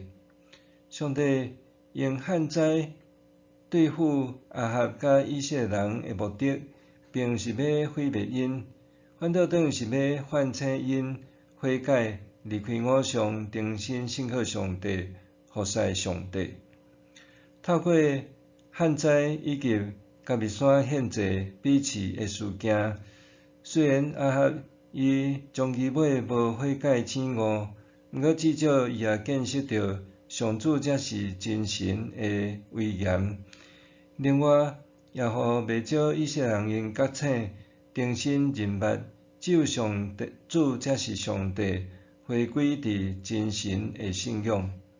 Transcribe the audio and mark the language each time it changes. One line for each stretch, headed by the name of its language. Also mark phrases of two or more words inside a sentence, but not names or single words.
Min Nan Chinese: 上帝用旱灾对付亚哈甲以色列人的目的，并是要毁灭因，反倒等于是要唤醒因悔改，离开偶像，重新信靠上帝，服侍上帝。透过旱灾以及甲密山献祭彼此的事件，虽然亚哈伊终其尾无悔改醒悟，毋过至少伊也见识到上主才是真神的威严。另外，也互袂少以色列人因觉醒，重新认捌只有上帝主才是上帝，回归伫真神的信仰。